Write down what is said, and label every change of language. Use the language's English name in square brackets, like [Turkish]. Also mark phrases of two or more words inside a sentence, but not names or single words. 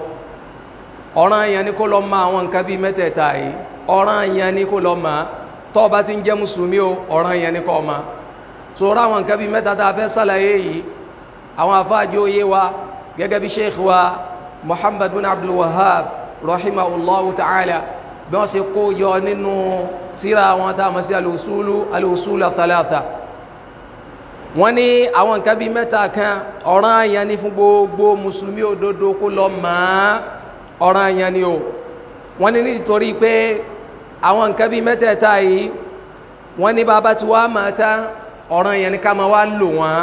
[Yoruba] ọ̀ranyàn ni kó lọ mọ̀ àwọn nǹkan bíi mẹ́tẹ̀ẹ̀ta yìí. ọ̀ranyàn ni kó lọ mọ̀ tó bá ti ń jẹ́ mùsùlùmí o ọ̀ranyàn ni kó mọ̀. sọ̀rọ̀ àwọn nǹkan bíi mẹ́ta tá a fẹ́ sàlàyé yìí àwọn afáàjò yé wa gẹ́gẹ́ bí sheikh wa Muhammad bin Abdul Wahhab [Arabic] رحمه الله تعالى [Yoruba] bí wọ́n ṣe kó yọ nínú tírà wọn tá a mọ̀ sí [Arabic] الأصول الثلاثة. [Yoruba] wọ́n ní àwọn nǹkan bíi mẹ́ta kan ọ̀ranyàn ni fún gbogbo mùsùlùmí òdodo kó lọ mọ̀. ọ̀ranyàn ni o. wọ́n ní nítorí pé àwọn nǹkan bíi mẹ́tẹ̀ẹ̀ta yìí wọ́n ní bàbá tí wàá máa ta ọ̀ranyàn ni ká máa wá lò wọ́n.